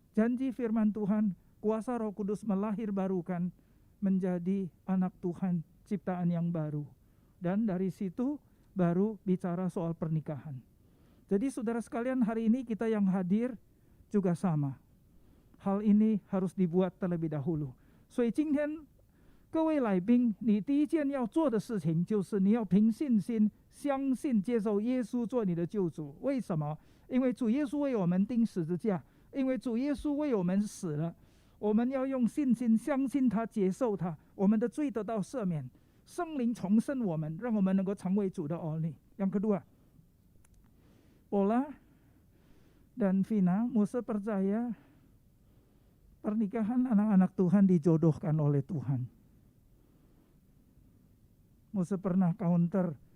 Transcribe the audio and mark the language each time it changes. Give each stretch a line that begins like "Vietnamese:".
Indonesian: Janji firman Tuhan, kuasa Roh Kudus melahirbarukan menjadi anak Tuhan, ciptaan yang baru. Dan dari situ baru bicara soal pernikahan. Jadi saudara sekalian, hari ini kita yang hadir juga sama. Hal ini harus dibuat terlebih dahulu.
Chinese: 所以今天各位来宾，你第一件要做的事情就是你要凭信心相信接受耶稣做你的救主。为什么？因为主耶稣为我们钉十字架，因为主耶稣为我们死了。我们要用信心相信他，接受他，我们的罪得到赦免，圣灵重生我们，让我们能够成为主的儿女。
Indonesian: Yang kedua, Pola dan Vina, Musa percaya pernikahan anak-anak Tuhan dijodohkan oleh Tuhan. Musa pernah counter.